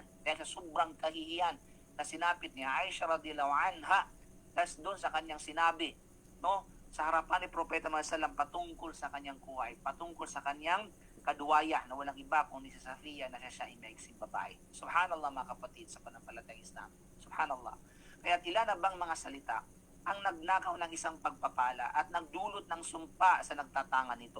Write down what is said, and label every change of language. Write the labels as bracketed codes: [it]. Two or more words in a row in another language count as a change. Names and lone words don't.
[tl] Dahil sa sobrang kahihiyan na sinapit ni Aisha [ar] رضي الله عنها, [tl] tas doon sa kanyang sinabi, no, sa harapan ni Propeta Muhammad sallam patungkol sa kanyang kuway, patungkol sa kanyang kaduwaya na walang iba kundi si Safiya na siya ay maiksing babae. Subhanallah mga kapatid sa panampalatayang Islam. Subhanallah. Kaya ilan na bang mga salita ang nagnakaw ng isang pagpapala at nagdulot ng sumpa sa nagtatanga nito.